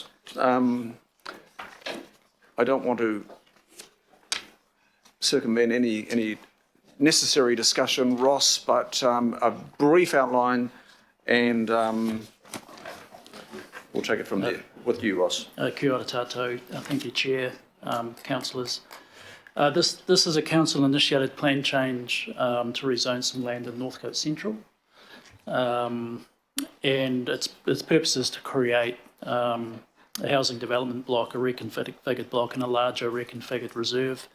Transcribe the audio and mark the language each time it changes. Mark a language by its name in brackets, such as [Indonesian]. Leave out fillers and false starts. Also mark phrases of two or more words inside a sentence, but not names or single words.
[English] I don't want to circumvent any necessary discussion, Ross, but a brief outline, and we'll take it from there. With you, Ross. [Māori] Kia ora tātou. [English] Thank you, Chair, councillors. This is a council-initiated plan change to rezone some land in Northcote Central, and its purpose is to create a housing development block, a reconfigured block, and a larger reconfigured reserve.